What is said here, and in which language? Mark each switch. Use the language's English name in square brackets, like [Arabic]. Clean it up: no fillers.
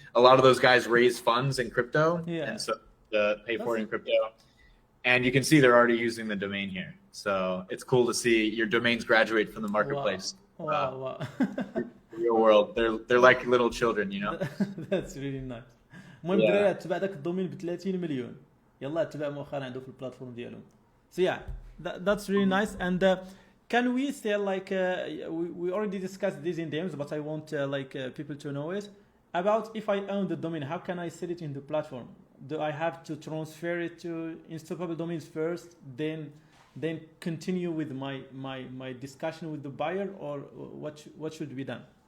[English] A lot of those guys raise funds in crypto, Yeah. and so pay for it in crypto. And you can see they're already using the domain here. So it's cool to see your domains graduate from the marketplace. Wow. Real world. They're like little children, you know. That's really nice. [Arabic] المهم [English] Yeah. [Arabic] دراري تبع داك الدومين ب 30 مليون يلا تبع مؤخرا عنده في البلاتفورم ديالهم. [English] So yeah, that's really nice. And can we say like we already discussed this in depth, but I want people to know it about if I own the domain, how can I set it in the platform? Do I have to transfer it to Unstoppable Domains first, then continue with my discussion with the buyer, or what should be done?